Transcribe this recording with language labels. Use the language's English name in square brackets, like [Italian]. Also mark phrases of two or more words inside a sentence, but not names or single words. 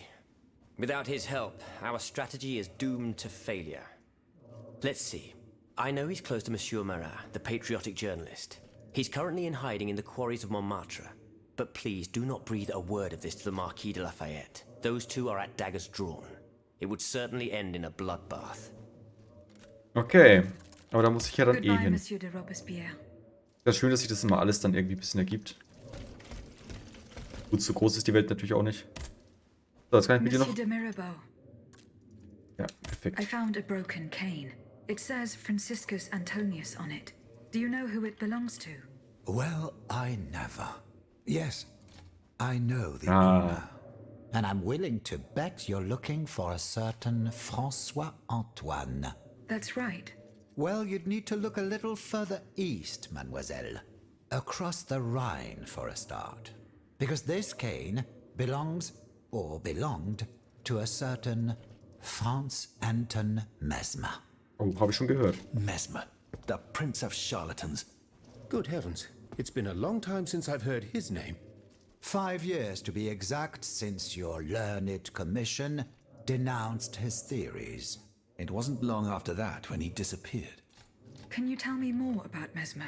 [English] Without his help, our strategy is doomed to failure. Let's see. I know he's close to Monsieur Marat, the patriotic journalist. He's currently in hiding in the quarries of Montmartre. But please do not breathe a word of this to the Marquis de Lafayette. Those two are at daggers drawn. It would certainly end in a bloodbath. [German] Okay, aber da muss ich ja dann eh [English] Goodbye, [German] hin. [English] Monsieur de Robespierre. [German] Das ist schön, dass sich das immer alles dann irgendwie ein bisschen ergibt. Gut, so groß ist die Welt natürlich auch nicht. So, jetzt kann ich mit dir [English] Monsieur [German] noch... [English] de Mirabeau, [German] Ja, perfekt. [English] I found a broken cane. It says Franciscus Antonius on it. Do you know who it belongs to? Well, I never. Yes, I know the Ah. owner. And I'm willing to bet you're looking for a certain François Antoine. That's right. Well, you'd need to look a little further east, mademoiselle. Across the Rhine for a start. Because this cane belongs, or belonged, to a certain Franz Anton Mesmer. [German] Oh, habe ich schon gehört. [English] Mesmer, the prince of charlatans. Good heavens, it's been a long time since I've heard his name. 5 years to be exact since your learned commission denounced his theories. It wasn't long after that when he disappeared. Can you tell me more about Mesmer?